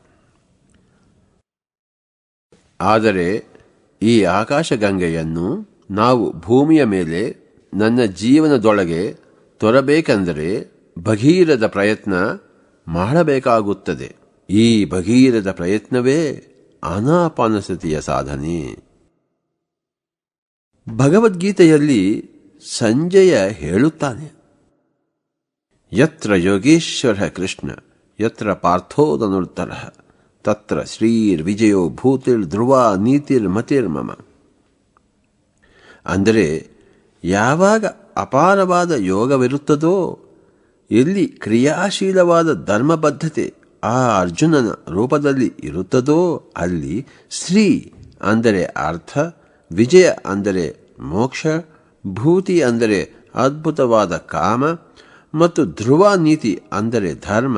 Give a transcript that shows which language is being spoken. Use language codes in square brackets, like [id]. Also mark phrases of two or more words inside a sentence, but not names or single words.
[kn] ಆದರೆ ಈ ಆಕಾಶಗಂಗೆಯನ್ನು ನಾವು ಭೂಮಿಯ ಮೇಲೆ ನನ್ನ ಜೀವನದೊಳಗೆ ತರಬೇಕೆಂದರೆ ಭಗೀರಥ ಪ್ರಯತ್ನ ಮಾಡಬೇಕಾಗುತ್ತದೆ. ಈ ಭಗೀರಥ ಪ್ರಯತ್ನವೇ ಆನಾಪಾನಸತಿಯ ಸಾಧನೆ. ಭಗವದ್ಗೀತೆಯಲ್ಲಿ ಸಂಜಯ ಹೇಳುತ್ತಾನೆ, [sa] ಯತ್ರ ಯೋಗೇಶ್ವರ ಕೃಷ್ಣ ಯತ್ರ ಪಾರ್ಥೋ ಧನುರ್ಧರ ತತ್ರ ಶ್ರೀರ್ವಿಜಯೋ ಭೂತಿರ್ ಧ್ರುವ ನೀತಿರ್ಮತಿರ್ಮಮ. [kn] ಅಂದರೆ ಯಾವಾಗ ಅಪಾರವಾದ ಯೋಗವಿರುತ್ತದೋ, ಎಲ್ಲಿ ಕ್ರಿಯಾಶೀಲವಾದ ಧರ್ಮಬದ್ಧತೆ ಆ ಅರ್ಜುನನ ರೂಪದಲ್ಲಿ ಇರುತ್ತದೋ, ಅಲ್ಲಿ ಶ್ರೀ ಅಂದರೆ ಅರ್ಥ, ವಿಜಯ ಅಂದರೆ ಮೋಕ್ಷ, ಭೂತಿ ಅಂದರೆ ಅದ್ಭುತವಾದ ಕಾಮ ಮತ್ತು [sa] ಧ್ರುವ ನೀತಿ [kn] ಅಂದರೆ ಧರ್ಮ.